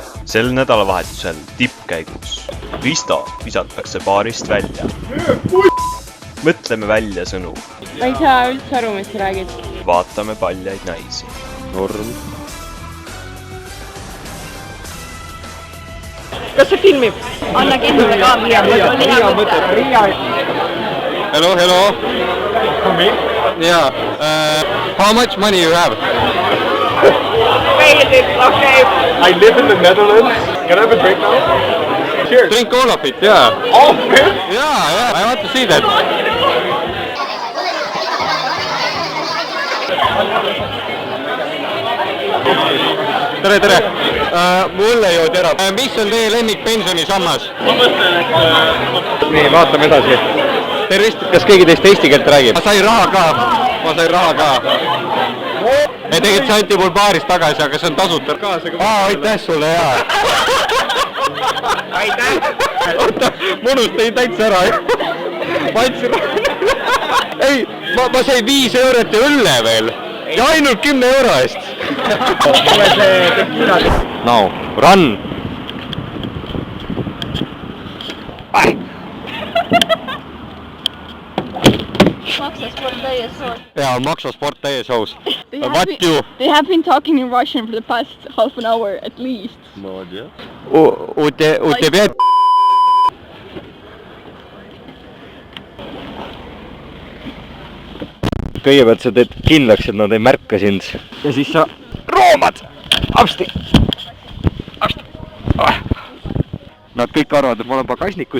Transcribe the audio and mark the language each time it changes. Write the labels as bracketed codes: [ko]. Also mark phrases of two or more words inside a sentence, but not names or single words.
[et] Sel nädalavahetusel tippkäigus Risto visatakse baarist välja. Mõtleme välja sõnu. Ma ei saa üldse aru, mis sa räägid. Vaatame paljaid naisi. Norm. Kas see filmib? Anna kindlule kaamera. [en] Hello. For me? Yeah. How much money you have? Okay. I live in the Netherlands. Can I have a drink now? Cheers. Drink all of it, yeah. All of it? Yeah. I want to see that. [et] Tere. Mulle joodi ära. Mis on teie lemmikpensionisammas? Ma mõtlen, et... Nii, vaatame edasi. Tervist, kas keegi teist eesti keelt räägib? Ma sain raha ka. Tegelikult see anti mul baarist tagasi, aga see on tasuta. Aitäh sulle, jaa. Aitäh! Oota, munustasin täitsa ära. Ma andsin raha. Ei, ma sain 5 eurot ja õlle veel. Ja ainult 10 euro eest. [en] Now, run! Yeah, [et] Maksosport täies hoos. [en] What you? They have been talking in Russian for the past half an hour at least. [ru] У тебя... [et] Kõigepealt sa teed kindlaks, et nad ei märka sind. Ja siis sa roomad! Apsti! Nad kõik arvavad, et ma olen pagasnikust.